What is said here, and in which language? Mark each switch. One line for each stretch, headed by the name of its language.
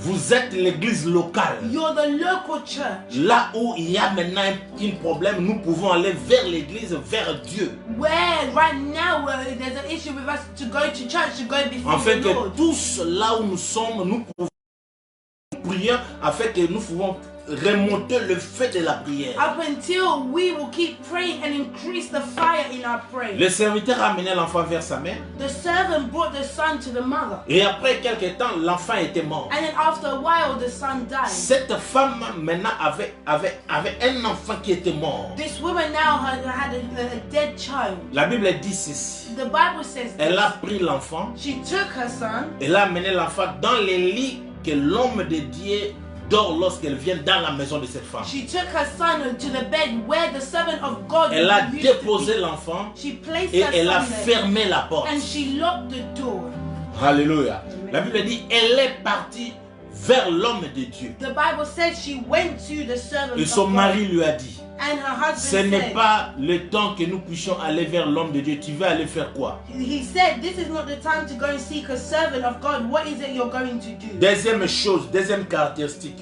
French: Vous êtes l'église locale.
English: You're the local church.
French: Là où il y a maintenant un problème, nous pouvons aller vers l'église, vers Dieu.
English: Where right now there's an issue with us to go to church, to go before
French: afin
English: the Lord.
French: Que tous là où nous sommes, nous prions afin que nous pouvons remonter le feu de la prière.
English: Up until we will keep praying and increase the fire in our prayer.
French: Le serviteur a amené l'enfant vers sa mère.
English: The servant brought the son to the mother.
French: Et après quelque temps, l'enfant était mort.
English: And then after a while, the son died.
French: Cette femme maintenant avait un enfant qui était mort.
English: This woman now had a dead child.
French: La Bible dit ceci.
English: The Bible says
French: Elle a pris l'enfant.
English: She took her son.
French: Elle a amené l'enfant dans les lits que l'homme de Dieu dort lorsqu'elle vient dans la maison de cette femme.
English: She took her son to the bed where the servant of God.
French: Elle a déposé l'enfant et elle a fermé la porte.
English: And she locked the door.
French: Alléluia. La Bible dit elle est partie vers l'homme de Dieu.
English: The Bible says she went to the servant
French: et son mari lui a dit,
English: and her husband
French: ce n'est pas le temps que nous puissions aller vers l'homme de Dieu. Tu vas aller faire quoi?
English: He said, this is not the time to go and seek a servant of God. What is it you're going to do?
French: Deuxième chose, deuxième caractéristique.